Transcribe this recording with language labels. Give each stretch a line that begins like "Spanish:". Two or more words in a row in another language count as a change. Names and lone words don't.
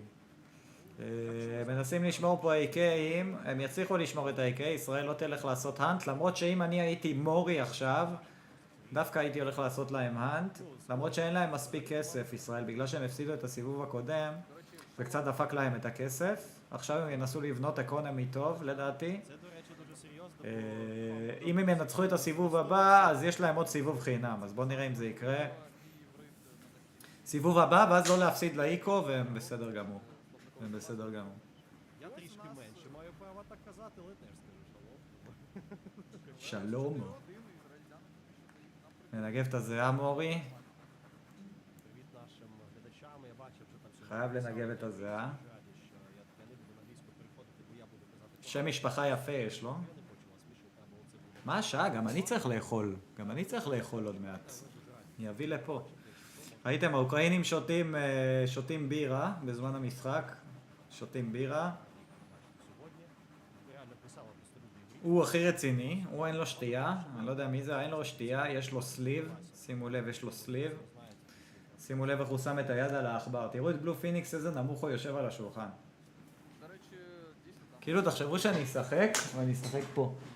Hebrew: מנסים לשמור פה AK'ים, הם יצליחו לשמור את ה-AK, ישראל לא תלך לעשות האנט, למרות שאם אני הייתי מורי עכשיו, דווקא הייתי הולך לעשות להם האנט, למרות שאין להם מספיק כסף, ישראל, בגלל שהם הפסידו את הסיבוב הקודם, וקצת דפק להם את הכסף. עכשיו הם ינסו לבנות אקונומי טוב, לדעתי. אם הם ינצחו את הסיבוב הבא, אז יש להם עוד סיבוב חינם, אז בואו נראה אם זה יקרה. סיבוב הבא, ואז לא להפסיד לאיקו, והם בסדר גמור. הם בסדר גמור.
Ukrainian: Я трішки менше маю права так казати, але теж скажу
Hebrew: שלום. מנגב את הזיעה מורי.
Ukrainian: привіт нашим глядачам. Я бачив, що там
Hebrew: חייב לנגב את הזיעה.
Ukrainian: раді, що я не буду на англійську переходити, бо я буду казати,
Hebrew: שם משפחה יפה יש לו.
Ukrainian: я не хочу вас смішити, або це буде.
Hebrew: מה השעה? גם אני צריך לאכול. גם אני צריך לאכול עוד מעט. אני אביא לפה. ראיתם, האוקראינים שותים בירה בזמן המשחק. שותים בירה.
Ukrainian: Сьогодні реально писала просто люди.
Hebrew: הוא הכי רציני, הוא אין לו שתייה, אני לא יודע מי זה, אין לו שתייה, יש לו סליב, שימו לב, יש לו סליב. שימו לב איך הוא שם את היד על העכבר. תראו את בלו פיניקס איזה נמוך הוא יושב על השולחן. כאילו תחשבו שאני אשחק, ואני אשחק פה.